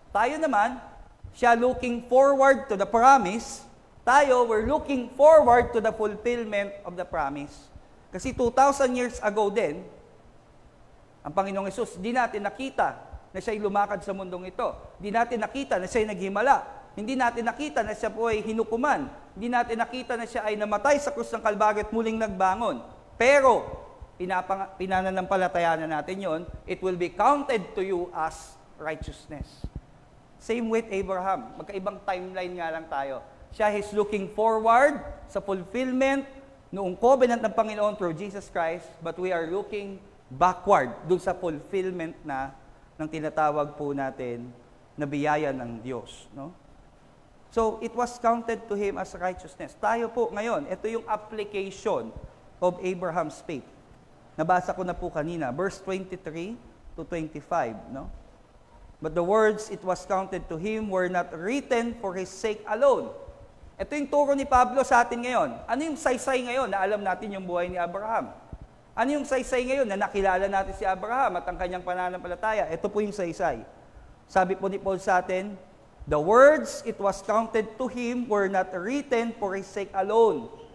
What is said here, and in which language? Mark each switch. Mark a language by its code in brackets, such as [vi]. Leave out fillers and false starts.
[tl] Tayo naman, siya [en] looking forward to the promise, tayo, we're looking forward to the fulfillment of the promise. [tl] Kasi 2,000 years ago din, ang Panginoong Hesus, di natin nakita na siya'y lumakad sa mundong ito. Di natin nakita na siya'y naghimala. Hindi natin nakita na siya po ay hinukuman. Hindi natin nakita na siya ay namatay sa krus ng Kalbaryo at muling nagbangon. Pero, pinananampalatayanan natin yon, [en] it will be counted to you as righteousness. [tl] Same with Abraham. Magkaibang timeline nga lang tayo. Siya [en] is looking forward [tl] sa fulfillment noong covenant ng Panginoon through Jesus Christ, [en] but we are looking backward [tl] dun sa fulfillment na ng tinatawag po natin na biyaya ng Diyos. No? [en] So, it was counted to him as righteousness. [tl] Tayo po ngayon, ito yung [en] application of Abraham's faith. [tl] Nabasa ko na po kanina, verse 23 to 25. No? [en] But the words, it was counted to him, were not written for his sake alone. [tl] Ito yung turo ni Pablo sa atin ngayon. Ano yung saysay ngayon na alam natin yung buhay ni Abraham? Ano yung saysay ngayon na nakilala natin si Abraham at ang kanyang pananampalataya? Ito po yung saysay. Sabi po ni Paul sa atin, [en] the words it was counted to him were not written for his sake alone.